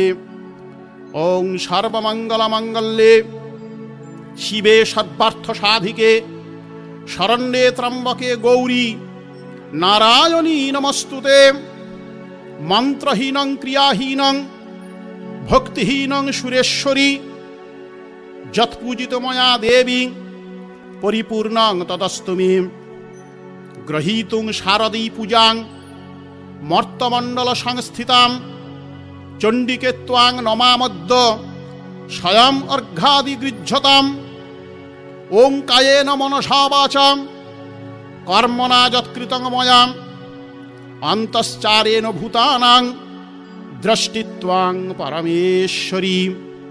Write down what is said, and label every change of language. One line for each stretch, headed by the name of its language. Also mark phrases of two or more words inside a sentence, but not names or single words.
Sanskrit: ওং সর্বমঙ্গল মঙ্গলে শিবে সর্বার্থ সাধিকে শরণ্যে ত্রম্বকে গৌরী নারায়ণী নমস্তুতে। মন্ত্রহীনং ক্রিয়াহীনং ভক্তিহীনং সুরেশ্বরী যৎপূজিত ময়া দেবী পরিপূর্ণং তদস্তু মে। গ্রহীতুং শারদী পূজাং মর্তমণ্ডল সংস্থিতাম চণ্ডিকে ত্বাং নমামদ্য স্বয়ং অর্ঘ্যাদি গৃহ্যতাম। ওং কায়েন মনসা বাচাম কর্মণা যৎকৃতং ময়া অন্তশ্চারেণ ভূতানাং দ্রষ্টিত্বাং পরমেশ্বরী।